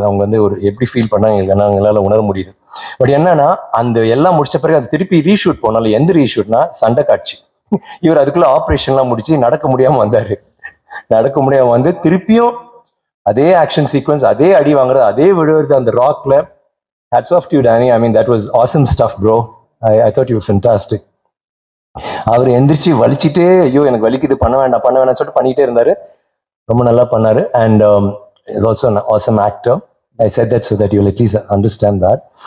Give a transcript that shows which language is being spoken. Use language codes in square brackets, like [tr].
[ta] அவங்க வந்து ஒரு எப்படி ஃபீல் பண்ணாங்க எங்களால உணர முடியுது. பட் என்னன்னா அந்த எல்லாம் முடிச்ச பிறகு அது திருப்பி ரீஷூட் போனாலும், எந்த ரீஷூட்னா சண்டை காட்சி. இவர் அதுக்குள்ள ஆப்ரேஷன்லாம் முடிச்சு நடக்க முடியாம வந்து திருப்பியும் அதே ஆக்ஷன் சீக்வன்ஸ், அதே அடி வாங்குறது, அதே விழுறது அந்த ராக்ல. [en] Hats off to you, Danny. That was awesome stuff, bro. I thought you were fantastic. [ta] அவர் எந்திரிச்சு வலிச்சுட்டே ஐயோ எனக்கு வலிக்குது பண்ண வேண்டாம் சொல்லிட்டு பண்ணிட்டே இருந்தாரு. ரொம்ப நல்லா பண்ணாரு. [en] And is also an awesome actor. I said that so that you will at least understand that.